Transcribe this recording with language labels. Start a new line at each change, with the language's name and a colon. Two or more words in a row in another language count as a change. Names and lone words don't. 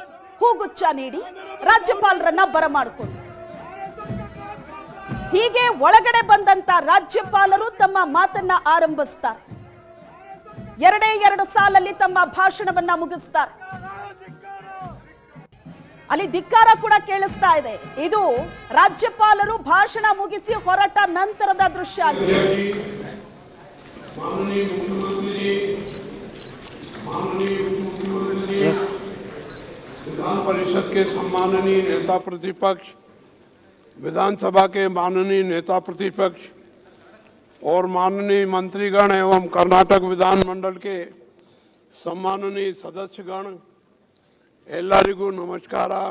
Kannada: ಹೂಗುಚ್ಛ ನೀಡಿ ರಾಜ್ಯಪಾಲರನ್ನ ಬರಮಾಡಿಕೊಂಡು ಹೀಗೆ ಒಳಗಡೆ ಬಂದಂತ ರಾಜ್ಯಪಾಲರು ತಮ್ಮ ಮಾತನ್ನ ಆರಂಭಿಸ್ತಾರೆ। 2 ಸಾಲಲ್ಲಿ ತಮ್ಮ ಭಾಷಣವನ್ನ ಮುಗಿಸ್ತಾರೆ। ಅಲ್ಲಿ ಧಿಕ್ಕಾರ ಕೂಡ ಕೇಳಿಸ್ತಾ ಇದೆ। ಇದು ರಾಜ್ಯಪಾಲರು ಭಾಷಣ ಮುಗಿಸಿ ಹೊರಟ ನಂತರದ ದೃಶ್ಯ ಆಗಿದೆ।
Hindi: विधान परिषद के सम्माननीय नेता प्रतिपक्ष, विधानसभा के माननीय नेता प्रतिपक्ष और माननीय मंत्रीगण एवं कर्नाटक विधानमंडल के सम्माननीय सदस्यगण,
Kannada: ಎಲ್ಲರಿಗೂ ನಮಸ್ಕಾರ।